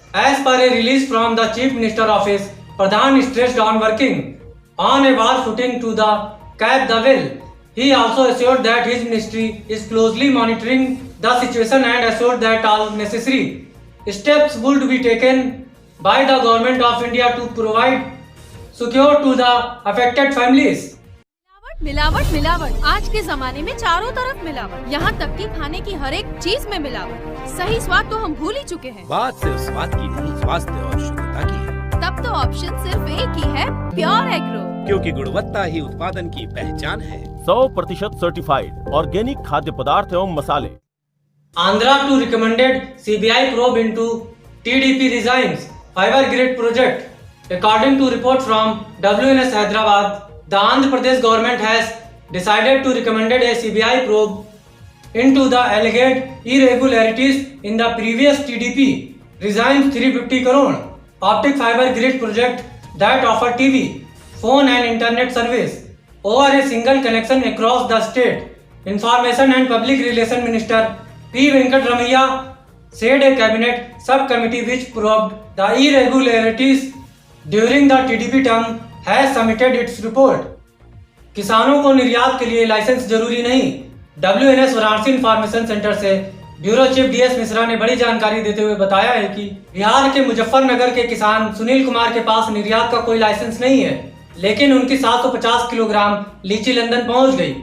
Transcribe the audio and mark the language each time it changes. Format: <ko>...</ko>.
<en>As per a release from the Chief Minister Office, Pradhan stressed on working on a war footing to cap the well. He also assured that his ministry is closely monitoring the situation and assured that all necessary steps would be taken by the Government of India to provide secure to the affected families.</en> <hi>मिलावट मिलावट आज के जमाने में चारों तरफ मिलावट, यहाँ तक कि खाने की हर एक चीज में मिलावट। सही स्वाद तो हम भूल ही चुके हैं। बात सिर्फ स्वाद की नहीं, स्वास्थ्य और शुद्धता की है। तब तो ऑप्शन सिर्फ एक ही है, प्योर एग्रो, क्योंकि गुणवत्ता ही उत्पादन की पहचान है। 100% सर्टिफाइड ऑर्गेनिक खाद्य पदार्थ एवं मसाले।</hi> <en>Andhra to recommended CBI probe into TDP resigns fiber grid project. According to report from WNS Hyderabad, the Andhra Pradesh government has decided to recommended a CBI probe into the alleged irregularities in the previous TDP resigns 350 crore optic fiber grid project that offer TV, phone and internet service over a single connection across the state. Information and Public Relations Minister P. Venkatramaiah said a cabinet subcommittee which probed the irregularities during the TDP term has submitted its report.</en> <hi>किसानों को निर्यात के लिए licence जरूरी नहीं। WNS Varanasi information centre से bureau chief DS Mishra ने बड़ी जानकारी देते हुए बताया है कि बिहार के मुजफ्फरनगर के किसान सुनील कुमार के पास निर्यात का कोई लाइसेंस नहीं है, लेकिन उनकी 750 किलोग्राम लीची लंदन पहुंच गई।</hi>